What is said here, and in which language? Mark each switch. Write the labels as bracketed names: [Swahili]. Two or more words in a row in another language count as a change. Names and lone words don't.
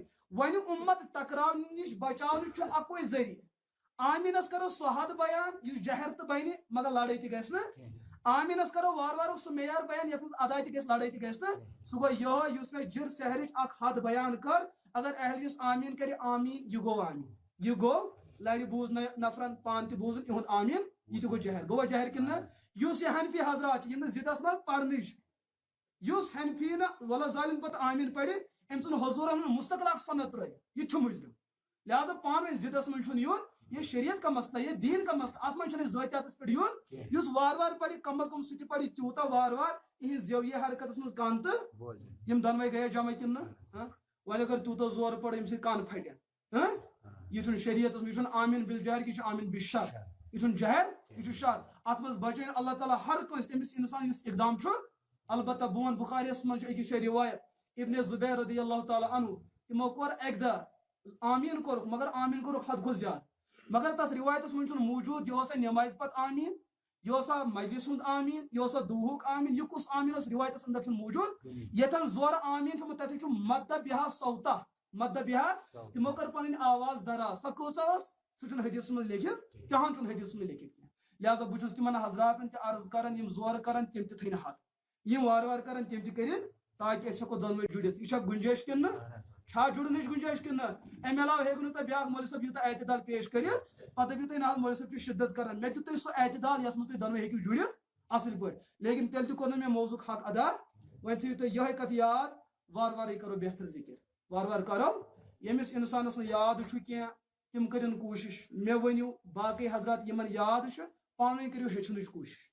[Kashmiri] وۄنۍ اُمت ٹکراونہٕ نِش بچاونہٕ چھُ اکوے ذٔریعہٕ آمیٖنس کرو سُہ حد بیان یُس جہر تہِ بنہِ مگر لڑٲے تہِ گژھِ نہٕ آمیٖنس کرو وار وارُک سُہ معیار بیان یتھ منٛز ادا تہِ گژھِ لڑٲے تہِ گژھِ نہٕ سُہ گوٚو یِہوے یُس مےٚ جِر سحرٕچ اکھ حد بیان کٔر اگر اہل حدیث آمیٖن کرِ آمیٖن یہِ گوٚو آمیٖن یہ گوٚو لڑِ بوٗز نفرن پانہٕ تہِ بوٗزُن یِہُنٛد آمیٖن یہِ تہِ گوٚو جہر گوٚوا جہر کِنہٕ نہ یُس یہ حنفی حضرات چھِ یِم نہٕ ضِدس منٛز پرنٕے چھِ یُس حنفی نہٕ ولا ظالم پتہٕ آمیٖن پرِ أمۍ ژھُن حضوٗرن مستقل اکھ سنت ترٲیِتھ یہِ تہِ چھُ مُجرم لہذا پانہٕ ؤنۍ ضِدس منٛز چھُنہٕ یُن [Urdu] یہ شریعت کا مسئلہ یہ دین کا مسئلہ [Kashmiri] اتھ منٛز چھُنہٕ أسۍ ذٲتیاتس پٮ۪ٹھ یُن یُس وار وار پرِ کم از کم سُہ تہِ پرِ تیوٗتاہ وار وار یِہنٛز زیویہِ حرکتس منٛز کان تہٕ یِم دۄنوے گٔیا جمع کِنہٕ نہ وۄنۍ اگر تیوٗتاہ زورٕ پڑِ ییٚمہِ سۭتۍ کان پھٹن یہ چھُنہٕ شریعتس منٛز یہِ چھُنہٕ آمیٖن بالجہر یہِ چھُ آمیٖن بالشر یہ چھُنہٕ جہر یہ چھُ شر اتھ منٛز بچٲیِن اللہ تعالیٰ ہر کٲنٛسہِ تٔمِس انسان یُس اقدام چھُ البتہ بہٕ ونہٕ بخاریس منٛز چھُ أکِس جایہِ روایت ابن زبیر [Arabic] رضی اللہ تعالیٰ عنہ [Kashmiri] تِمو کوٚر اکہِ دۄہ آمیٖن کوٚرُکھ مگر آمیٖن کوٚرُکھ حد کھۄتہٕ زیادٕ مگر تتھ روایتس منٛز چھُنہٕ موٗجوٗد یہِ اوسا نٮ۪مازِ پتہٕ آمیٖن یہِ اوسا مجلس ہُنٛد آمیٖن یہِ اوسا دُہُک آمیٖن یہِ کُس آمیٖن اوس روایتس اندر چھُنہٕ موٗجوٗد یتھن زورٕ آمیٖن چھُ تتٮ۪تھ چھُ مدہ بِہا سوتا مدہ بِہا تِمو کٔر پنٕنۍ آواز دراز سۄ کۭژاہ ٲس سُہ چھُنہٕ حدیثس منٛز لیکھِتھ تِہن چھُنہٕ حدیثس منٛز لیکھِتھ کینٛہہ لہذا بہٕ چھُس تِمن حضراتن تہِ عرض کران یِم زورٕ کران تِم تہِ تھٲیِن حد یِم وارٕ وارٕ کران تِم تہِ کٔرِنۍ تاکہِ أسۍ ہٮ۪کو دۄنوے جُڑِتھ یہِ چھا گُنجٲیش کِنہٕ نہ چھا جُڑنٕچ گُنجٲیش کِنہٕ نہ امہِ علاوٕ ہیٚکہِ نہٕ تۄہہِ بیاکھ مولوی صٲب یوٗتاہ اعتدال پیش کٔرِتھ پتہٕ دٔپِو تُہۍ نہ حظ مولوی صٲب چھُ شدت کران مےٚ دیُت تۄہہِ سُہ اعتدال یتھ منٛز تُہۍ دۄنوے ہیٚکِو جُڑِتھ اصل پٲٹھۍ لیکن تیٚلہِ تہِ کوٚر نہٕ مےٚ موضوٗعُک حق ادا وۄنۍ تھٲیِو تُہۍ یِہوے کتھ یاد وارٕ وارٕے کرو بہتر ذِکر وارٕ وارٕ کرو ییٚمِس انسانس نہٕ یاد چھُ کینٛہہ تِم کٔرِنۍ کوٗشش مےٚ ؤنِو باقٕے حضرات یِمن یاد چھُ پانہٕ ؤنۍ کٔرِو ہیٚچھنٕچ کوٗشش